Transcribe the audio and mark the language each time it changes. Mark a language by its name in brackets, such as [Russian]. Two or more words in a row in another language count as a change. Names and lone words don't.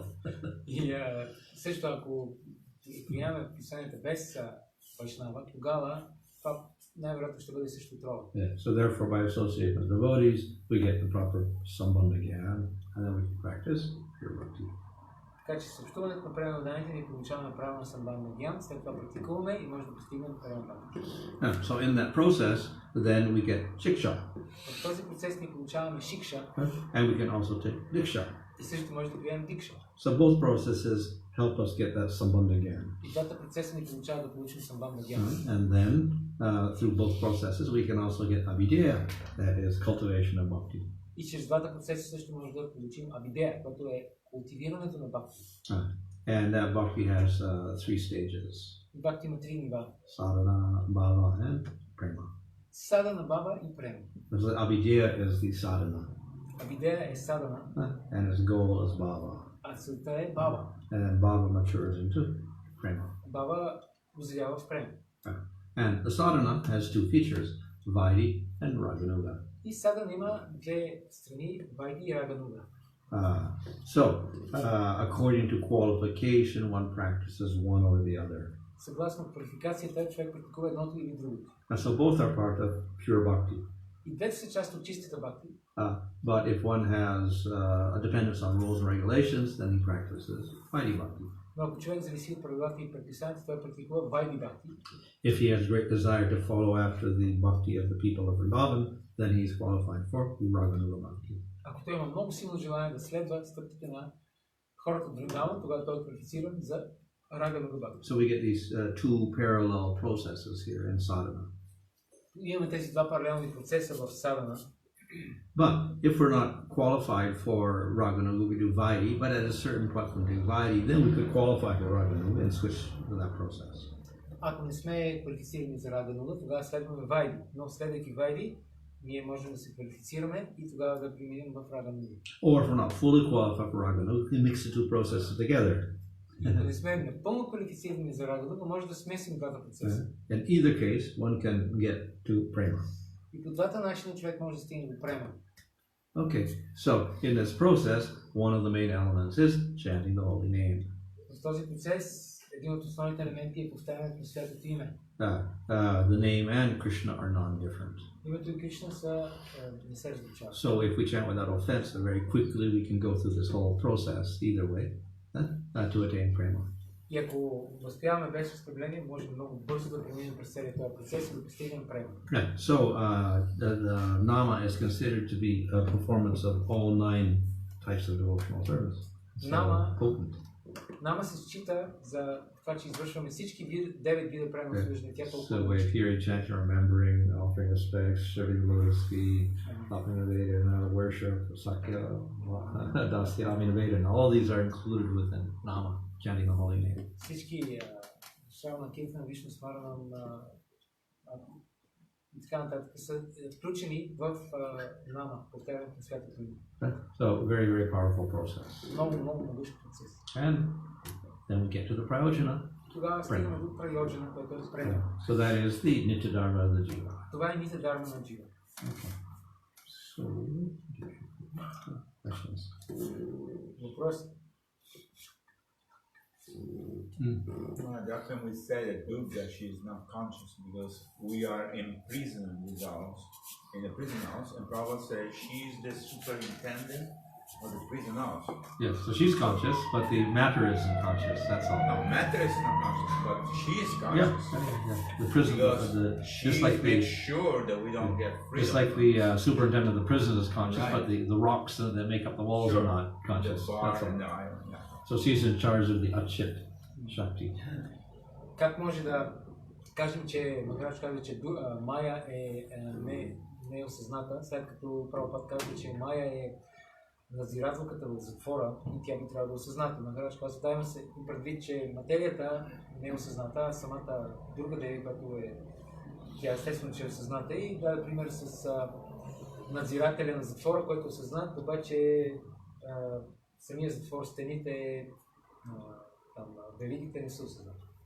[Bulgarian] И също ако приемаме писанията без Вайшнава, тогава това най-вероятно ще бъде също отрова. [English] Yeah. So therefore, by associating with devotees, we get the proper [Sanskrit] sambandha gyan, [English] and then we can practice pure bhakti. [Bulgarian] Така че съобщуването на преданните ни получаваме правилно [Sanskrit] सम्बन्ध ज्ञान, [Bulgarian] след това практикуваме и може да постигнем правилно бхакти. [English] So in that process, then we get shiksha. [Bulgarian] В този процес ни получаваме шикша. [English] And we can also take diksha. [Bulgarian] И също може да приемем дикша. [English] So both processes help us get that [Sanskrit] sambandha gyan. [Bulgarian] И двата процеса ни получават да получим [Sanskrit] सम्बन्ध ज्ञान. [English] And then, through both processes, we can also get abhideya, that is cultivation of bhakti. [Bulgarian] И чрез двата процеса също може да получим абидея, което е култивирането на бхакти. [English] And that bhakti has 3 stages. [Bulgarian] Бхакти има 3 нива. [English] Sadhana, bhava, and prema. [Bulgarian] Садана, бава и према. [English] Abhideya is the sadhana. [Bulgarian] Абидея е садана. [English] And its goal is bhava. [Bulgarian] А целта е бава. [English] And then bhava matures into prema. [Bulgarian] Бава озрява в према. [English] And the sadhana has 2 features, vaidhi and raganuga. [Bulgarian] И садана има 2 страни, вайди и рагануга. [English] So, according to qualification, one practices one or the other. [Bulgarian] Съгласно квалификацията, човек практикува едното или другото. [English] So both are part of pure bhakti. [Bulgarian] И двете са част от чистата бхакти. [English] But if one has a dependence on rules and regulations, then he practices [Sanskrit] vaidhi bhakti. [Bulgarian] Но ако човек зависи от правилата и предписанията, той практикува [Sanskrit] वैधी भक्ति. [English] If he has great desire to follow after the bhakti of the people of Vrindavan, then he is qualified for [Sanskrit] raganuga bhakti. [Bulgarian] Ако той има много силно желание да следва стъпките на хората от Вриндаван, тогава той е квалифициран за [Sanskrit] रागानुगा भक्ति. [English] So we get these 2 parallel processes here in sadhana. [Bulgarian] Имаме тези два паралелни процеса в садана. [English] But if we're not qualified for raganuga, we do vaidhi. But at a certain point when we do vaidhi, then we could qualify for raganuga and switch to that process. [Bulgarian] Ако не сме квалифицирани за рагануга, тогава следваме вайди. Но следвайки вайди, ние можем да се квалифицираме и тогава да преминем в рагануга. [English] Or if we're not fully qualified for raganuga, we mix the 2 processes together. [Bulgarian] Ако не сме напълно квалифицирани за рагануга, може да смесим двата процеса. [English] In either case, one can get to prema. [Bulgarian] И по двата начина човек може да стигне до према. [English] Okay, so in this process, one of the main elements is chanting the holy name. [Bulgarian] В този процес един от основните елементи е повтарянето на святото име. [English] The name and Krishna are non-different. [Bulgarian] Името и Кришна са не се различават. [English] So if we chant without offense, then very quickly we can go through this whole process either way to attain prema. [Bulgarian] И ако възпяваме без оскърбление, можем много бързо да преминем през целия този процес и да постигнем према. [English] Right. So the nama is considered to be a performance of all 9 types of devotional service. [Bulgarian] Нама се счита за това, че извършваме всички 9 вида према служение. [English] So we're here chanting, remembering, offering respects, serving the lotus feet, helping the Veda, and worship, [Sanskrit] Sakya, Dasya, Aminaveda, [English] and all these are included within nama, chanting the holy name. [Bulgarian] Всички [Sanskrit] श्रवण कीर्तन, विष्णु स्मरणम् [Bulgarian] и така нататък са включени в нама, повтарянето на святото име. [English] So very, very powerful process. [Bulgarian] Много могъщ процес. [English] And then we get to the prayojana. [Bulgarian] Тогава стигаме до прайоджана, който е према. [English] So that is the [Sanskrit] nitya dharma [English] of the jiva. [Bulgarian] Това е [Sanskrit] नित्य धर्म [Bulgarian] на джива. [English] Okay. So, questions? [Bulgarian] Въпрос? [English] That when we say that Durga, she is not conscious because we are in prison in the prison house, and Prabhupada says she is the superintendent of the prison house. Yes, so she's conscious, but the matter isn't conscious. That's all. No, matter is not conscious, but she is conscious. Yeah. The prison, just like make sure that we don't get freedom. Just like the superintendent of the prison is conscious, right. but the rocks that make up the walls are not conscious. The bar and the iron. Yeah. So she's in charge of the [Sanskrit] Achit Shakti. [Bulgarian] Как може да кажем, че Махарадж казва, че Майя не е осъзната, след като Прабхупад казва, че Майя е надзирателката в затвора и тя би трябва да е осъзната. Махарадж казва, дайме се предвид, че материята не е осъзната, а самата друга деви, която е Тя естествено, че е осъзната и даде пример с надзирателя на затвора, който е осъзнат, обаче самия затвор, стените, там, веригите не са осъзнати.